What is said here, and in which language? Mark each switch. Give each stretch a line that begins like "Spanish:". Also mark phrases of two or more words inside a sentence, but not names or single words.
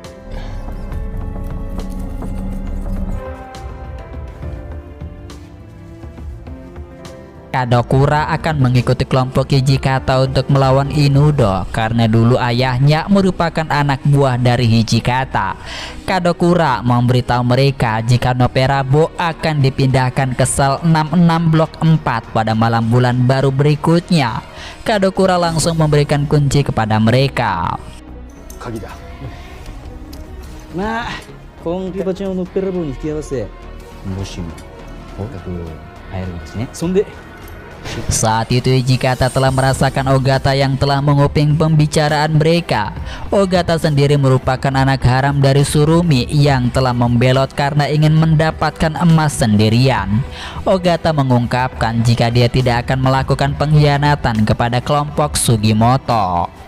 Indonesian: Kadokura akan mengikuti kelompok Hijikata untuk melawan Inudo karena dulu ayahnya merupakan anak buah dari Hijikata. Kadokura memberitahu mereka jika Nopperabo akan dipindahkan ke sel 66 blok 4 pada malam bulan baru berikutnya. Kadokura langsung memberikan kunci kepada mereka.
Japanese: 鍵だ。まあ今手鉢をノッペラボに引き合わせ、もしも合格会えるんですね。そんで
Indonesian: Saat itu Hijikata telah merasakan Ogata yang telah menguping pembicaraan mereka. Ogata sendiri merupakan anak haram dari Surumi yang telah membelot karena ingin mendapatkan emas sendirian. Ogata mengungkapkan jika dia tidak akan melakukan pengkhianatan kepada kelompok Sugimoto.